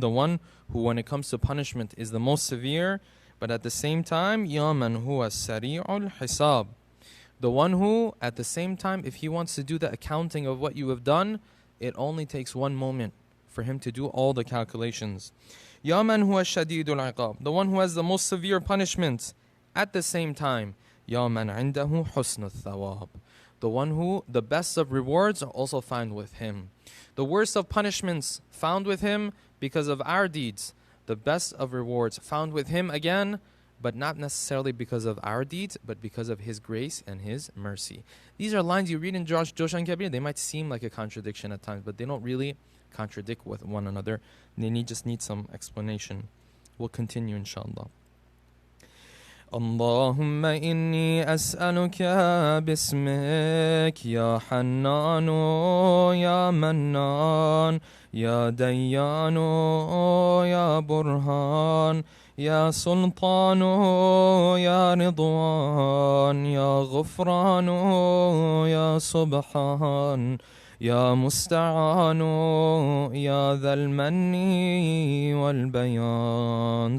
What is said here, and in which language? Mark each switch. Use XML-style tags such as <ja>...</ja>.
<en>The one who when it comes to punishment is the most severe, but at the same time</en> <ar>يَا مَنْ هُوَ سَرِيعُ الْحِسَابِ.</ar> <en>The one who at the same time, if he wants to do the accounting of what you have done, it only takes one moment for him to do all the calculations.</en> <ar>يَا مَنْ هُوَ شَدِيدُ الْعِقَابِ.</ar> <en>The one who has the most severe punishment. At the same time</en> <ar>يَا مَنْ عِنْدَهُ حُسْنُ الثَّوَابِ.</ar> <en>The one who the best of rewards are also found with him. The worst of punishments found with him because of our deeds. The best of rewards found with him again, but not necessarily because of our deeds, but because of his grace and his mercy. These are lines you read in Joshan Kabir. They might seem like a contradiction at times, but they don't really contradict with one another. They just need some explanation. We'll continue inshallah.</en> <ar>اللهم إني أسألك باسمك يا حنان يا منان يا ديان يا برهان يا سلطان يا رضوان يا غفران يا سبحان يا مستعان يا ذا المن والبيان.</ar>